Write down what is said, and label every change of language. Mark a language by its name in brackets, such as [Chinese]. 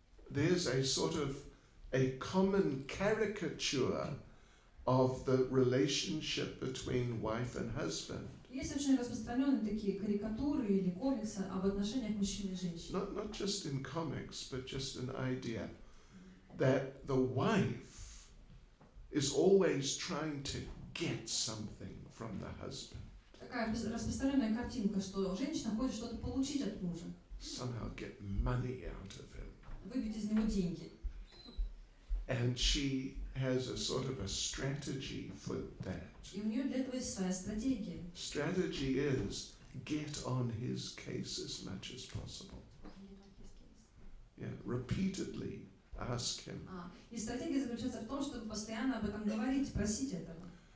[English] There's a sort of a common caricature of the relationship between wife and husband. [Russian] Есть очень распространенные такие карикатуры или комиксы об отношениях мужчины и женщины. [English] Not just in comics, but just an idea that the wife is always trying to get something from the husband. [Russian] Такая распространенная картинка, что женщина хочет что-то получить от мужа. [English] Somehow get money out of him. [Russian] Выбить из него деньги. [English] And she has a sort of a strategy for that. [Russian] И у нее для этого есть своя стратегия. [English] Strategy is get on his case as much as possible. Yeah, repeatedly ask him. [Russian] И стратегия заключается в том, чтобы постоянно об этом говорить, просить этого.